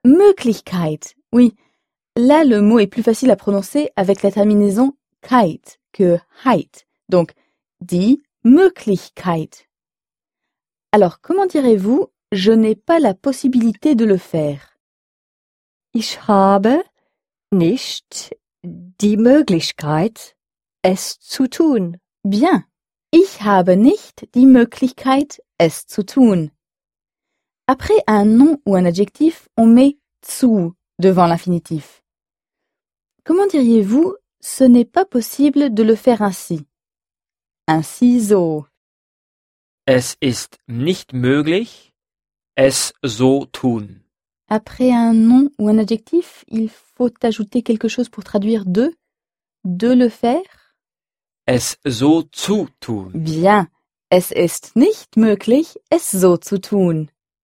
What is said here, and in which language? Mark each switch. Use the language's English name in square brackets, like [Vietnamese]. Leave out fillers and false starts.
[French] Möglichkeit, oui. Là, le mot est plus facile à prononcer avec la terminaison Kite que Heit. Donc, die Möglichkeit. Alors, comment direz-vous « je n'ai pas la possibilité de le faire » ? [German] Ich habe nicht die Möglichkeit, es zu tun. [French] Bien. [German] Ich habe nicht die Möglichkeit, es zu tun. [French] Après un nom ou un adjectif, on met zu devant l'infinitif. Comment diriez-vous « ce n'est pas possible de le faire ainsi » ? Ainsi, so. [German] Es ist nicht möglich, es so tun. [French] Après un nom ou un adjectif, il faut ajouter quelque chose pour traduire « de le faire ». [German] Es so zu tun. Bien. Es ist nicht möglich, es so zu tun.